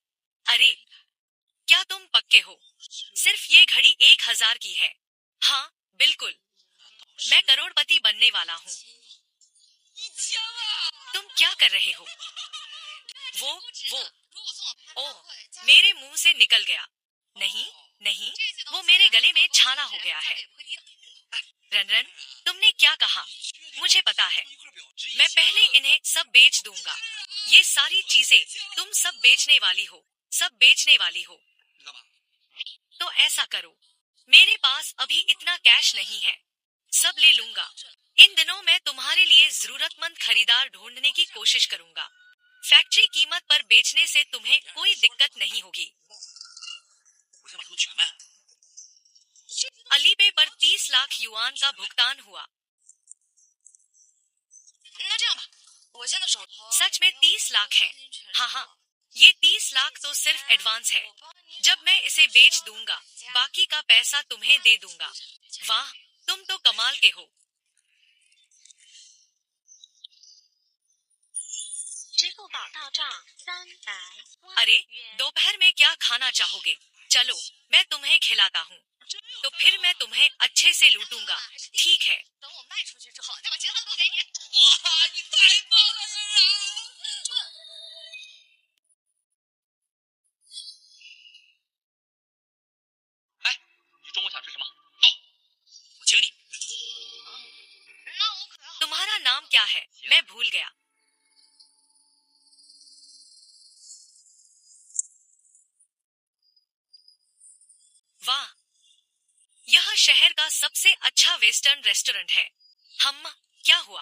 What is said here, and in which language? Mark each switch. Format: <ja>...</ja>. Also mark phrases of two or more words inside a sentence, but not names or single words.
<hi>अरे, क्या तुम पक्के हो? सिर्फ ये घड़ी 1000 की है। हाँ, बिल्कुल। मैं करोड़पति बनने वाला हूँ।</hi> <zh>1000万。</zh> <hi>तुम क्या कर रहे हो? वो</hi> <zh>如果送我拍</zh> <hi>ओह,</hi> <zh>会加</zh> <hi>मेरे मुंह से निकल गया। नहीं नहीं, वो मेरे गले में छाला हो गया है। रनरन, तुमने क्या कहा? मुझे पता है।</hi> <zh>一块表值</zh> <hi>मैं पहले इन्हें सब बेच दूंगा। ये सारी चीजें तुम सब बेचने वाली हो, सब बेचने वाली हो।</hi> <zh>你干嘛？</zh> <hi>तो ऐसा करो, मेरे पास अभी इतना कैश नहीं है, सब ले लूंगा। इन दिनों मैं तुम्हारे लिए जरूरतमंद खरीदार ढूंढने की कोशिश करूंगा। फैक्ट्री कीमत पर बेचने से तुम्हें कोई दिक्कत नहीं होगी।</hi> <zh>我先把它们全卖了。</zh> <hi>अलीपे पर 30 लाख युआन का भुगतान हुआ।</hi> <zh>那这样吧，我现在手头</zh> <hi>सच में 30 लाख है। हाँ हाँ, ये 30 लाख तो सिर्फ एडवांस है। जब मैं इसे बेच दूंगा, बाकी का पैसा तुम्हें दे दूंगा। वाह, तुम तो कमाल के हो। अरे दोपहर में क्या खाना चाहोगे? चलो मैं तुम्हें खिलाता हूँ। तो फिर मैं तुम्हें अच्छे से लूटूंगा, ठीक है?</hi> <zh>等我卖出去之后，再把其他的都给你。哇，你太棒了，冉冉！哎，你中午想吃什么？到，我请你。那我可要</zh> <hi>तुम्हारा नाम क्या है? मैं भूल गया। वाह, यह शहर का सबसे अच्छा</hi> <en>western restaurant</en> <hi>है। क्या हुआ?</hi>